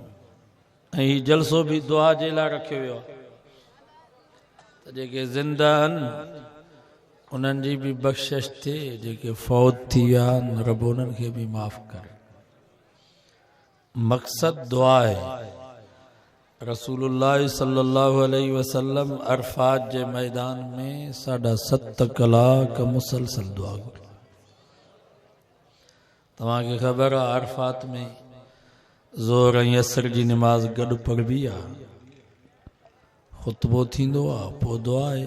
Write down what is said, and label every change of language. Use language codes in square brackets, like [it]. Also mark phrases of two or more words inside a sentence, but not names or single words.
[sd] ऐं हीउ जलसो भी दुआ जे लाइ रखियो वियो आहे, त जेके ज़िंदा आहिनि उन्हनि जी भी बख़्शिश थिए, जेके फौत थी विया आहिनि रब उन्हनि खे भी माफ़ करे। मक़सद दुआ है। रसूलुल्लाह [ar] صلى الله عليه وسلم [sd] अरफात जे मैदान में 7.5 कलाक मुसलसल दुआ घुरी। तव्हांखे ख़बर आहे अरफात में ज़ोहर ऐं असर जी नमाज़ गॾु पढ़बी आहे, ख़ुतबो थींदो आहे, पोइ दुआ आहे।